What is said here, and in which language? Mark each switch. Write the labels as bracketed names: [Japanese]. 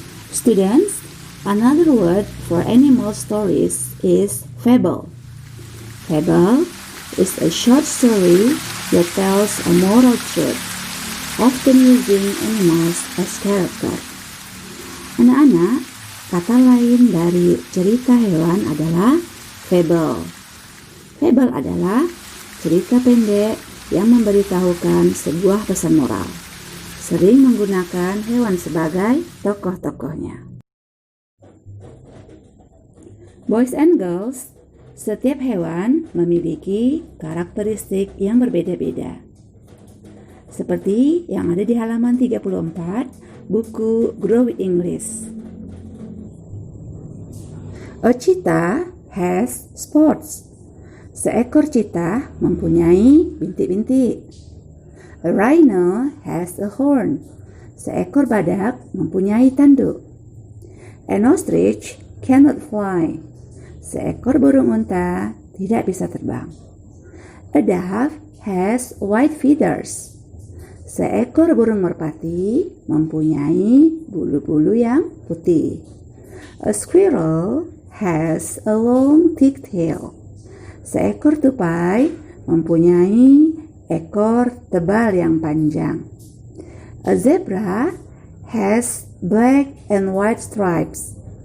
[English] Students, another word for animal stories is fable. Fable is a short story that tells a moral truth, often using animals as character. [Indonesian] Anak-anak, kata lain dari cerita hewan adalah fable. Fable adalah cerita pendek yang memberitahukan sebuah pesan moral, sering menggunakan hewan sebagai tokoh-tokohnya. [English] Boys and girls, [Indonesian] setiap hewan memiliki karakteristik yang berbeda-beda. Seperti yang ada di halaman 34 buku Grow with English. [English] A cheetah has spots. [Indonesian] Seekor cheetah mempunyai bintik-bintik. [English] A rhino has a horn. [Indonesian] Seekor badak mempunyai tanduk. [English] An ostrich cannot fly. [Indonesian] Seekor burung unta tidak bisa terbang. [English] A dove has white feathers. [Indonesian] Seekor burung merpati mempunyai bulu-bulu yang putih. [English] A squirrel has a long thick tail. [Indonesian] Seekor tupai mempunyai ekor tebal yang panjang. [English] A zebra has black and white stripes.